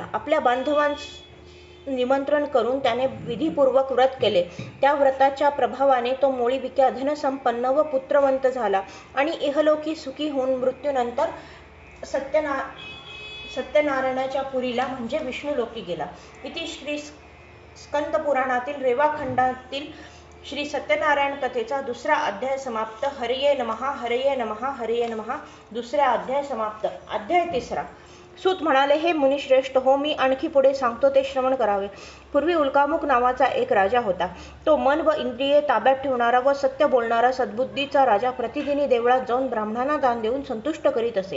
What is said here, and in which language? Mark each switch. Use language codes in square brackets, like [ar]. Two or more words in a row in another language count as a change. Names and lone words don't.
[mr] आपल्या बांधवांस निमंत्रण करून त्याने विधीपूर्वक व्रत केले. त्या व्रताच्या प्रभावाने तो मोळी विक्या धनसंपन्न व पुत्रवंत झाला आणि इहलोकी सुखी होऊन मृत्यूनंतर सत्यनारायणाच्या पुरीला म्हणजे विष्णुलोकी गेला. इति श्री स्कंद पुराणातील रेवाखंडातील श्री सत्यनारायण कथेचा दुसरा अध्याय समाप्त. [sa] हरये नमः, हरये नमः, हरये नमः. [mr] दुसरा अध्याय समाप्त. अध्याय तिसरा. सूत म्हणाले, हे मुनिश्रेष्ठ हो, मी आणखी पुढे सांगतो ते श्रवण करावे. पूर्वी उल्कामुख नावाचा एक राजा होता. तो मन व इंद्रिये ताब्यात ठेवणारा व सत्य बोलणारा सद्बुद्धीचा राजा प्रतिदिनी देवळात जाऊन ब्राह्मणांना दान देऊन संतुष्ट करीत असे.